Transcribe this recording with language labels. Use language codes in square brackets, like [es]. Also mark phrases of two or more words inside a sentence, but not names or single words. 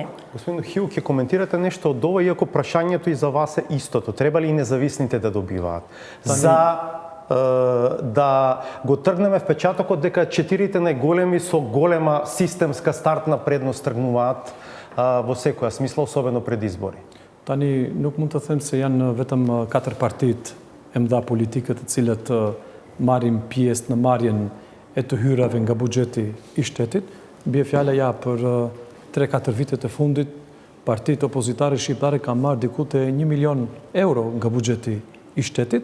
[mk] Господин Хил, ќе коментирате нешто од ова, иако прашањето и за вас е истото. Треба ли и независните да добиваат? За да го тргнеме впечатокот дека четирите најголеми со голема системска стартна предност тргнуваат во секоја смисла, особено пред избори. [sq] Tani nuk mund të them se janë vetëm 4 partitë e mëdha politike të cilat marrin pjesë në marrjen e të hyrave nga buxheti i shtetit. Bie fjala ja për 3-4 vitet e fundit, partitë opozitare shqiptare kanë marrë diku te 1 milion euro nga buxheti i shtetit.